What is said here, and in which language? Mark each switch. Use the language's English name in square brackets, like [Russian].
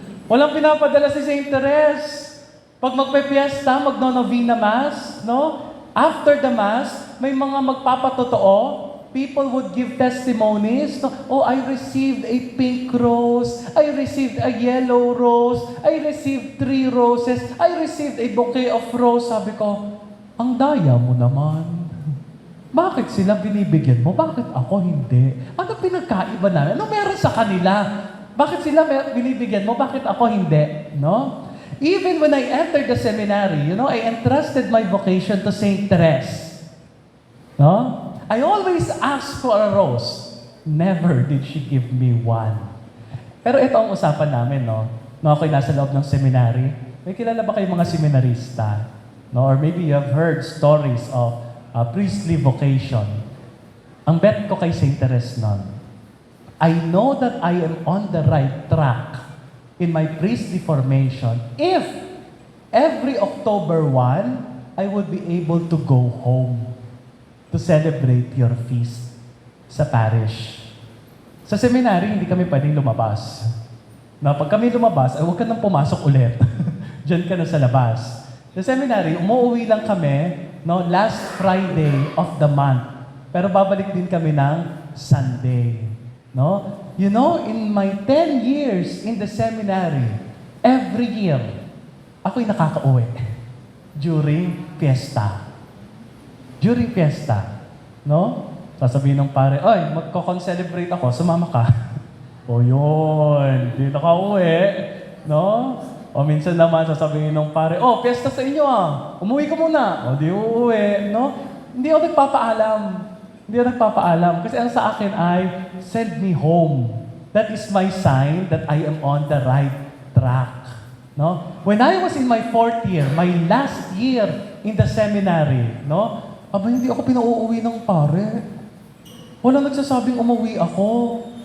[Filipino] Walang pinapadala si St. Therese. Pag magpe-fiesta, magno-novena Mass, no? After the Mass, may mga magpapatotoo. [English] People would give testimonies. No? Oh, I received a pink rose. I received a yellow rose. I received 3 roses. I received a bouquet of rose. [Filipino] Sabi ko, ang daya mo naman. Bakit sila binibigyan mo? Bakit ako hindi? Ano pinagkaiba namin? Ano meron sa kanila? Bakit sila binibigyan mo? Bakit ako hindi? No? [English] Even when I entered the seminary, I entrusted my vocation to St. Therese. No? I always asked for a rose. Never did she give me one. [Filipino] Pero ito ang usapan namin, no? No, ako'y nasa loob ng seminary. May kilala ba kayong mga seminarista? No? [English] Or maybe you have heard stories of priestly vocation. [Filipino] Ang bet ko kay St. [English] Therese nun, I know that I am on the right track in my priestly formation if every October 1, I would be able to go home to celebrate your feast sa parish. [Filipino] Sa seminary, hindi kami pwedeng lumabas. Na pag kami lumabas, ay huwag ka nang pumasok ulit. Diyan ka na sa labas. Sa seminary, umuwi lang kami no? [English] Last Friday of the month. [Filipino] Pero babalik din kami ng Sunday, no? [English] You know, in my 10 years in the seminary, every year, [Filipino] ako'y nakakauwi [English] during fiesta. During fiesta, no? [Filipino] Sasabihin ng pare, oy, magko-concelebrate ako, sumama ka. O yun, di nakauwi, no? O minsan naman sasabihin ng pare, oh, fiesta sa inyo umuwi ka muna. O di uuwi, no? Hindi ako nagpapaalam. Hindi ako nagpapaalam. Kasi ang sa akin ay, [English] send me home. That is my sign that I am on the right track. No? When I was in my 4th year, my last year in the seminary, no? [Filipino] Aba, hindi ako pinauuwi ng pare. Walang nagsasabing umuwi ako.